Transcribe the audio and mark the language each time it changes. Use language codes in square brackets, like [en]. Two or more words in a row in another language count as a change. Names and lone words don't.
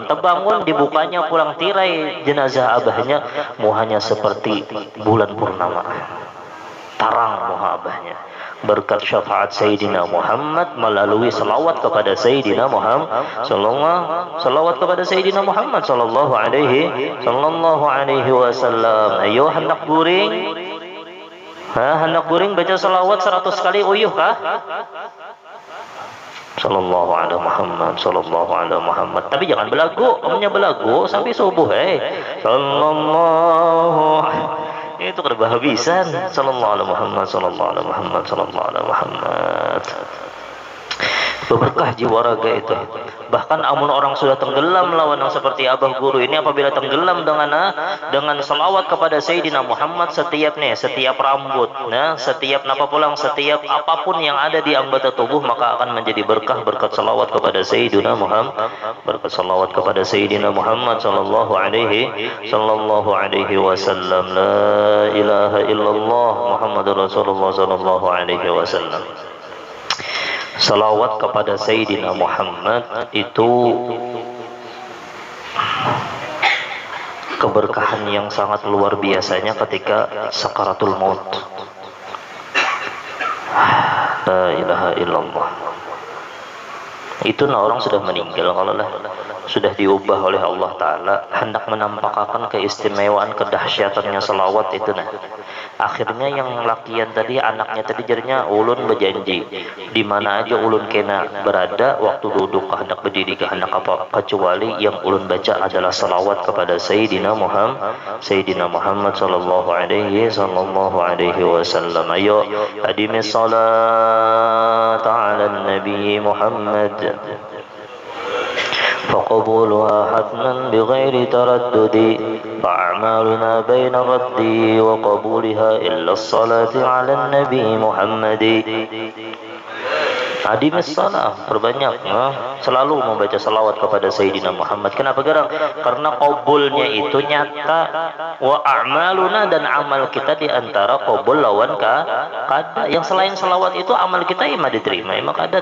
[bjn] Terbangun dibukanya pulang tirai jenazah abahnya, muhanya seperti bulan purnama, tarang muha abahnya. Berkat syafaat Sayyidina Muhammad melalui salawat kepada Sayyidina Muhammad salawat kepada Sayyidina Muhammad [ar] صلى الله عليه وسلم. [bjn] Ayo hendak guring, hendak guring baca salawat 100 kali uyuh kah? [ar] صلى الله على محمد، صلى الله على محمد. [bjn] Tapi jangan belagu, omnya belagu sampai subuh sallallahu itu kada habisan. [ar] صلى الله على محمد، صلى الله على محمد، صلى الله على محمد. [bjn] Berkah jiwa raga itu. Bahkan amun orang sudah tenggelam lawan yang seperti abah guru ini, apabila tenggelam dengan salawat kepada Sayyidina Muhammad setiap rambut, setiap napa pulang, setiap apapun yang ada di anggota tubuh, maka akan menjadi berkah berkat salawat kepada Sayyidina Muhammad, berkat salawat kepada Sayyidina Muhammad [ar] صلى الله عليه وسلم. لا إله إلا الله محمد رسول الله صلى الله عليه وسلم. [bjn] Salawat kepada Sayyidina Muhammad itu keberkahan yang sangat luar biasanya ketika [ar] سكرات الموت. لا إله إلا الله. [bjn] Itu orang sudah meninggal kalau sudah diubah oleh Allah Ta'ala hendak menampakkan keistimewaan kedahsyatannya salawat itu akhirnya yang lakian tadi anaknya tadi jadinya ulun berjanji di mana aja ulun kena berada waktu duduk hendak berdiri hendak apa kecuali yang ulun baca adalah salawat kepada Sayyidina Muhammad [ar] صلى الله عليه وسلم. Ayo أدم الصلاة على النبي محمد فقبولها حتما بغير تردد فأعمالنا بين الرد وقبولها إلا الصلاة على النبي محمد. أدم الصلاة, [bjn] perbanyak selalu membaca salawat kepada Sayyidina Muhammad. Kenapa gerang? Karena qabulnya itu nyata. [ar] وأعمالنا, [bjn] dan amal kita diantara qabul lawan kada. Yang selain salawat itu amal kita ima diterima ima kada.